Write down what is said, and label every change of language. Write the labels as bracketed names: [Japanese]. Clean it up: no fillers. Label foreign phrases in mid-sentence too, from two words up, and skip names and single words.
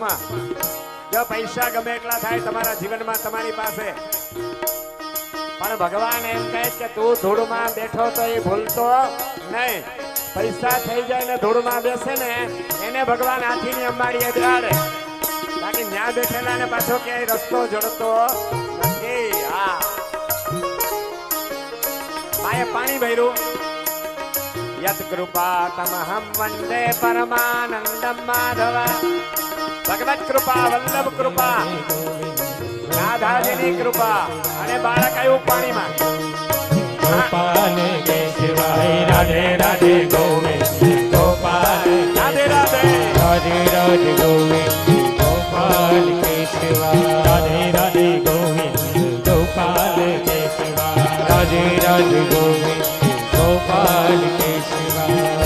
[Gujarati] જો પૈસા ગમે એટલા થાય તમારા જીવનમાં તમારી પાસે, પણ ભગવાન એમ કહે કે તું ધૂળમાં બેઠો તો એ ભૂલતો નહીં. પૈસા થઈ જાય ને ધૂળમાં બેસે ને એને ભગવાન હાથીની અંબાડીએ બેહાડે. બાકી ન્યા બેઠેલા ને પાછો ક્યાંય રસ્તો જડતો નથી. હા, માએ પાણી ભર્યું. [Sanskrit] यत कृपा तमहम वंदे परमानंदम माधव. [Gujarati] ભગવત કૃપા વલ્લભ કૃપા રાધાજીની કૃપા. અને બાળક આવ્યું પાણીમાં. ગોપાલ કે શિવાય રાધે રાધે ગોવિંદ ગોપાલ રાધે રાધે રાધે રાધે ગોવિંદ ગોપાલ કે શિવાય રાધે રાધે ગોવિંદ ગોપાલ કે શિવાય રાધે રાધે ગોવિંદ ગોપાલ કે શિવાય.